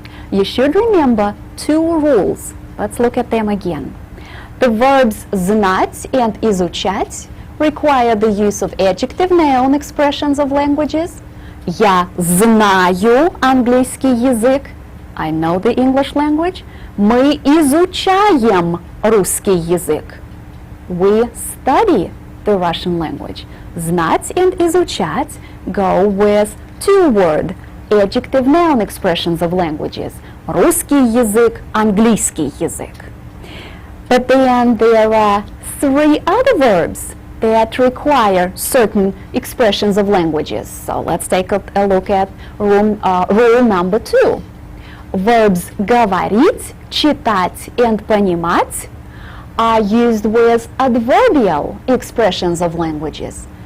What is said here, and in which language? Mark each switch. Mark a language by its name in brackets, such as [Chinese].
[English] You should remember two rules. Let's look at them again. The verbs знать and изучать require the use of adjective noun expressions of languages. [Russian] Я знаю английский язык. [English] I know the English language. [Russian] Мы изучаем русский язык. [English] We study the Russian language. Знать and изучать go with two-word adjective noun expressions of languages. [Russian] Русский язык, английский язык. [English] But then there are three other verbs that require certain expressions of languages. So let's take a look at rule number 2. Verbs говорить, читать and понимать are used with adverbial expressions of languages.